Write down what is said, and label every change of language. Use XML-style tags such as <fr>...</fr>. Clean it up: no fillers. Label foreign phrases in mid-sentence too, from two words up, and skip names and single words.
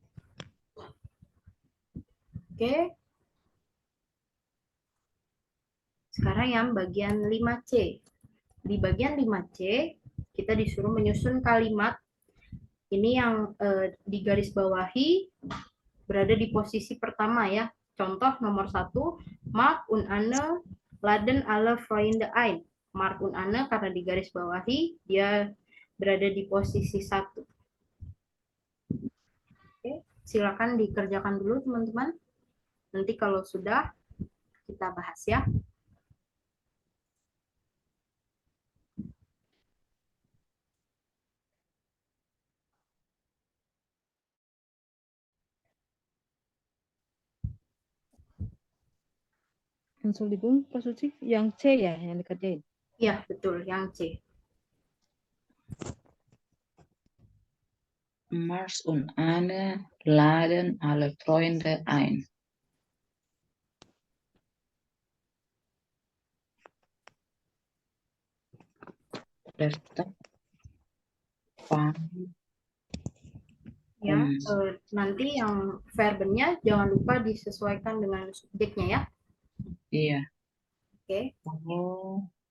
<id>Oke. Sekarang yang bagian 5C. Di bagian 5C, kita disuruh menyusun kalimat. Ini yang digarisbawahi berada di posisi pertama ya. Contoh nomor 1,</id> <de>Mark und Anne laden alle Freunde ein.</de> <id>Mark und Anne karena di garis bawahi dia berada di posisi 1. Oke, silakan dikerjakan dulu teman-teman. Nanti kalau sudah kita bahas ya. Entschuldigung, Pak Suci, yang C ya yang dikerjain. Iya, betul, yang C.</id> <de>Mars und Anne laden alle Freunde ein. Letzte</de> <id>Ya, nanti yang verbennya jangan lupa disesuaikan dengan subjeknya ya. Iya. Oke. Oh.</id>